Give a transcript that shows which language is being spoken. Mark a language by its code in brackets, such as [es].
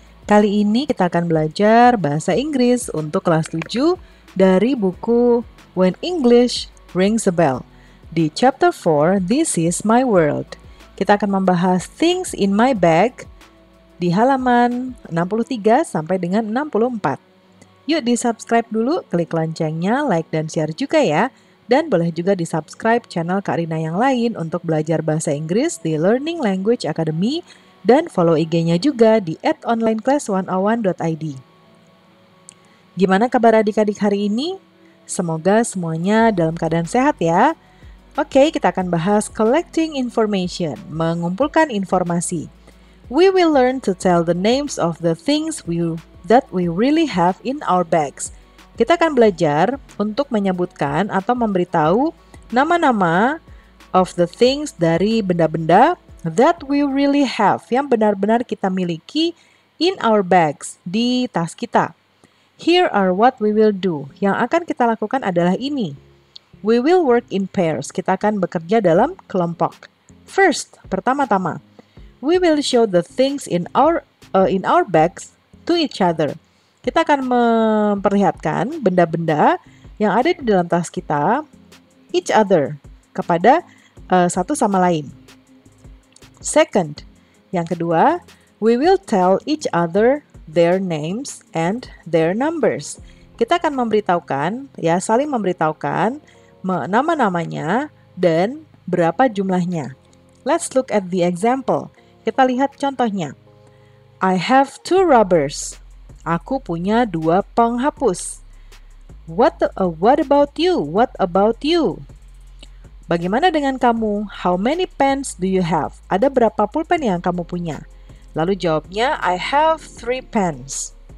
[id] Kali ini kita akan belajar bahasa Inggris untuk kelas 7 dari buku When English Rings a Bell. [en] Di chapter 4, This is My World. [id] Kita akan membahas Things in My Bag di halaman 63 sampai dengan 64. Yuk di-subscribe dulu, klik loncengnya, like dan share juga ya. Dan boleh juga di-subscribe channel Kak Rina yang lain untuk belajar bahasa Inggris di Learning Language Academy dan follow IG-nya juga di @onlineclass101.id. Gimana kabar adik-adik hari ini? Semoga semuanya dalam keadaan sehat ya. Oke, kita akan bahas [en] collecting information, [id] mengumpulkan informasi. [en] We will learn to tell the names of the things that we really have in our bags. [id] Kita akan belajar untuk menyebutkan atau memberitahu nama-nama [en] of the things [id] dari benda-benda [en] that we really have, [id] yang benar-benar kita miliki [en] in our bags, [id] di tas kita. [en] Here are what we will do. [id] Yang akan kita lakukan adalah ini. [en] We will work in pairs. [id] Kita akan bekerja dalam kelompok. [en] First, [id] pertama-tama, [en] we will show the things in our bags to each other. [id] Kita akan memperlihatkan benda-benda yang ada di dalam tas kita, [en] each other, [id] kepada satu sama lain. [en] Second, [id] yang kedua, [en] we will tell each other their names and their numbers. [id] Kita akan memberitahukan, ya, saling memberitahukan nama-namanya dan berapa jumlahnya. [en] Let's look at the example. [id] Kita lihat contohnya. [en] I have 2 rubbers. [id] Aku punya 2 penghapus. [en] What about you? What about you? [id] Bagaimana dengan kamu? [en] How many pens do you have? [id] Ada berapa pulpen yang kamu punya? Lalu jawabnya, [en] I have 3 pens.